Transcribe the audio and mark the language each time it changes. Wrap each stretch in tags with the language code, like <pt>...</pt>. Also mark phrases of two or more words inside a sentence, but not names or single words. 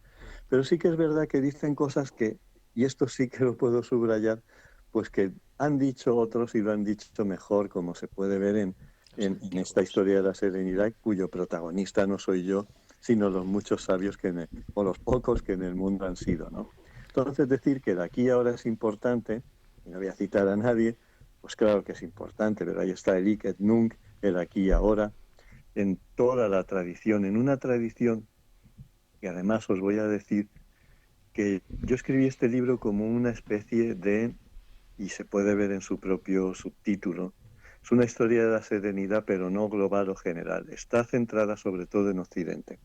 <es>Pero sí que es verdad que dicen cosas que, y esto sí que lo puedo subrayar, pues que han dicho otros y lo han dicho mejor, como se puede ver Los en esta antiguos. historia de la serenidad, cuyo protagonista no soy yo, sino los muchos sabios o los pocos que en el mundo han sido, ¿no? Entonces decir que de aquí a ahora es importante, y no voy a citar a nadie, pues claro que es importante, pero ahí está el</es> <la>hic et nunc,</la> <es>el aquí y ahora, en toda la tradición, en una tradición, y además os voy a decir que yo escribí este libro como una especie de, y se puede ver en su propio subtítulo, es una historia de la serenidad, pero no global o general, está centrada sobre todo en Occidente.</es>